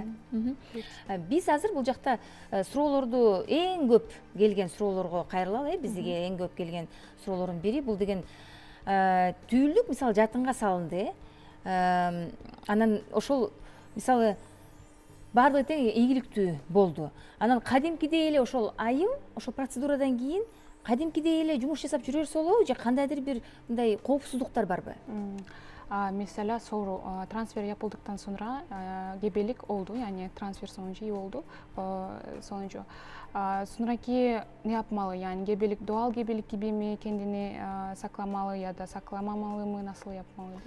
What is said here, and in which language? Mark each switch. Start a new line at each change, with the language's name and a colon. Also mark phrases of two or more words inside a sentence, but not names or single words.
Kyrgyz: Биз азыр бул жакта суроолорду эң көп келген суроолорго кайрылалы, бизге эң көп келген суроолордун бири бул деген түйүлдүк мисалы жатынга салынды. Анан ошол мисалы баардыгы тең ийгиликтүү болду. Анан кадимкидей эле ошол айым, ошол процедурадан кийин кадимкидей эле жумуш жасап жүрөр солобу же кандайдыр бир мындай коопсуздуктар барбы?
Turkish: Mesela soru transfer yapıldıktan sonra gebelik oldu, yani transfer sonucu iyi oldu sonucu. Sonraki ne yapmalı, yani gebelik doğal gebelik gibi mi, kendini saklamalı ya da saklamamalı mı, nasıl yapmalı diye.